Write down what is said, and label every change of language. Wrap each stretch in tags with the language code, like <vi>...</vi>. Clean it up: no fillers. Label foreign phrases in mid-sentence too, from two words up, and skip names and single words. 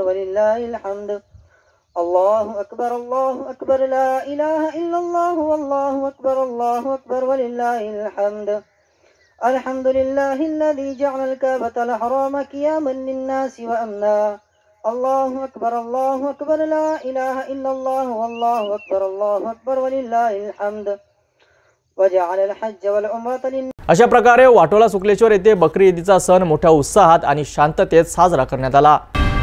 <ar>ولله الحمد الله أكبر لا إله إلا الله والله أكبر ولله الحمد الحمد لله الذي جعل الكعبة الحرام قياما للناس وأمنا الله أكبر لا إله إلا الله والله أكبر ولله الحمد وجعل الحج والعمرة لن.</ar> <mr>अशा प्रकारे वाटोळा शुक्लेश्वर येथे बकरी ईदीचा सण मोठ्या उत्साहात आणि शांततेत साजरा करण्यात आला।</mr>